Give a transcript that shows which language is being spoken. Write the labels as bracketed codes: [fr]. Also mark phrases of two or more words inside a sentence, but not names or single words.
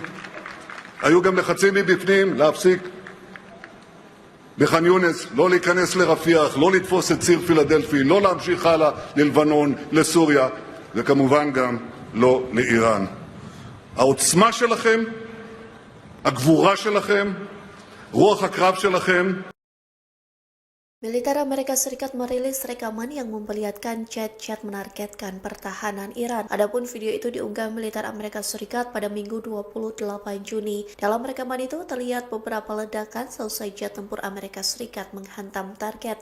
[he] היו גם לחצים מבפנים להפסיק בח'אן יונס, לא להיכנס לרפיח, לא לתפוס את ציר פילדלפי, לא להמשיך הלאה ללבנון, לסוריה, וכמובן גם לא לאיראן. העוצמה שלכם, הגבורה שלכם, רוח הקרב שלכם, [id] Militer Amerika Serikat merilis rekaman yang memperlihatkan chat-chat menargetkan pertahanan Iran. Adapun video itu diunggah militer Amerika Serikat pada Minggu 28 Juni. Dalam rekaman itu terlihat beberapa ledakan selesai jet tempur Amerika Serikat menghantam target.